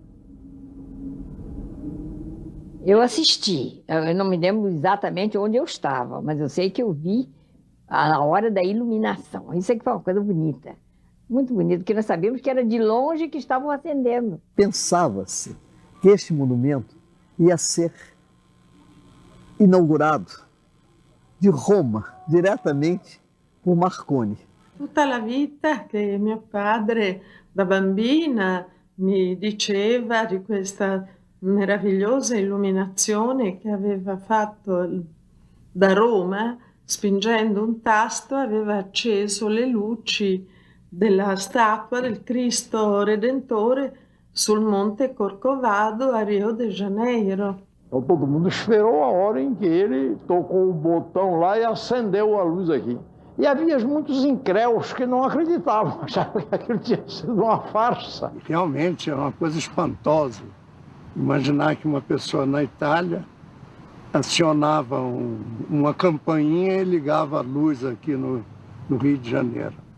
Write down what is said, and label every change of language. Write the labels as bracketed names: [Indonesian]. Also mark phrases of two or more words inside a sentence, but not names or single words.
[Portuguese] Eu assisti, eu não me lembro exatamente onde eu estava, mas eu sei que eu vi a hora da iluminação. Isso é que foi uma coisa bonita, muito bonita, porque nós sabíamos que era de longe que estavam acendendo. Pensava-se que este monumento ia ser inaugurado de Roma, diretamente por Marconi. [Italian] Tutta la vita che mio padre da bambina mi diceva di questa meravigliosa illuminazione che aveva fatto da Roma, spingendo un tasto aveva acceso le luci della statua del Cristo Redentore sul Monte Corcovado a Rio de Janeiro. [Portuguese] Então todo mundo esperou a hora em que ele tocou o botão lá e acendeu a luz aqui. E havia muitos incréus que não acreditavam, achavam que aquilo tinha sido uma farsa. Realmente é uma coisa espantosa. Imaginar que uma pessoa na Itália acionava uma campainha e ligava a luz aqui no Rio de Janeiro.